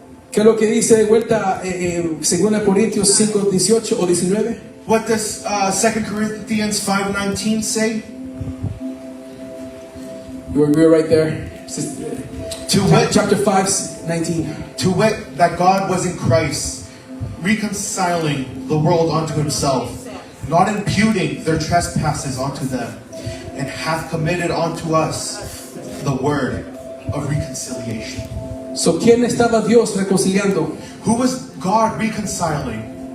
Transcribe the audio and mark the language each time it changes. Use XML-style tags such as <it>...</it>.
<es>¿Qué es lo que dice de vuelta 2 Corintios 5, 18 o 19?</es> <en>What does 2 Corinthians 5:19 say? We're right there. To wit, Chapter 5, 19. to wit, that God was in Christ, reconciling the world unto himself, not imputing their trespasses unto them, and hath committed unto us the word of reconciliation.</en> <es>So, ¿quién estaba Dios reconciliando? Who was God reconciling?</es>